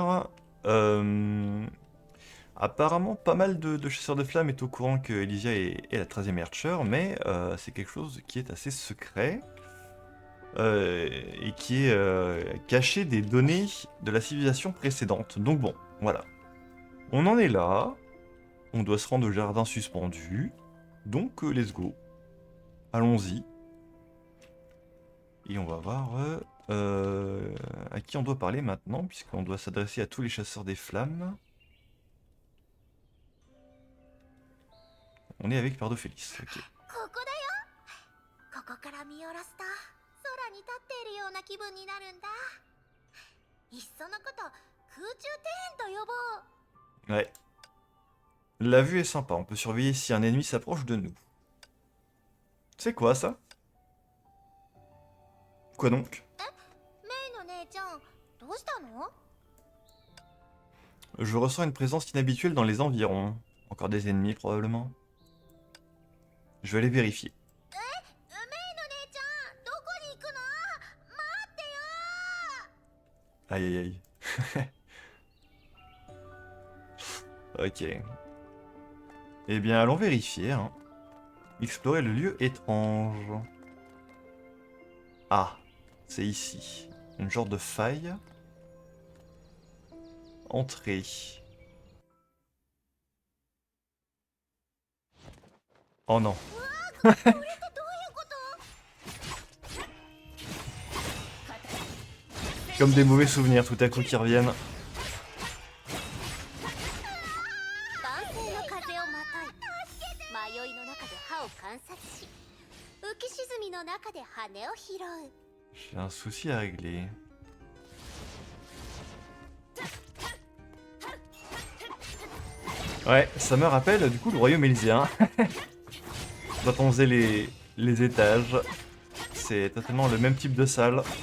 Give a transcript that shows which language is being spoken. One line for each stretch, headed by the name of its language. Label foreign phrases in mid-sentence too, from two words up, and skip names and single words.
French: Euh, Apparemment, pas mal de chasseurs de flammes est au courant que Elysia est la 13e Archer, mais c'est quelque chose qui est assez secret et qui est caché des données de la civilisation précédente. Donc bon, voilà. On en est là, on doit se rendre au jardin suspendu, donc
English: let's go.
French: Allons-y. Et on va voir à qui on doit parler maintenant, puisqu'on doit s'adresser à tous les chasseurs des flammes. On est avec Pardophélis. Ok.
Japanese: ここだよ。ここから見下ろすと空に立っているような気分になるんだ。いっそのこと空中庭園と呼ぼう。
French: Ouais. La vue est sympa, on peut surveiller si un ennemi s'approche de nous. C'est quoi ça? Quoi donc?
Japanese: メイの姉ちゃん、どうしたの？
French: Je ressens une présence inhabituelle dans les environs. Encore des ennemis probablement. Je vais aller vérifier.
Japanese: メイの姉ちゃん、どこに行くの？待ってよ。
French: Aïe aïe aïe. Ok. Eh bien, allons vérifier, hein. Explorer le lieu étrange. Ah, c'est ici. Une genre de faille. Entrée. Oh non.
Japanese: これってどういうこと？
French: Comme des mauvais souvenirs tout à coup qui reviennent.
Japanese: 万世の風をまとい、迷いの中で歯を観察し、浮き沈みの中で羽を拾う。
French: J'ai un souci à régler. Ouais, ça me rappelle du coup le royaume élyséen. Quand on faisait les étages, c'est totalement le même type de salle.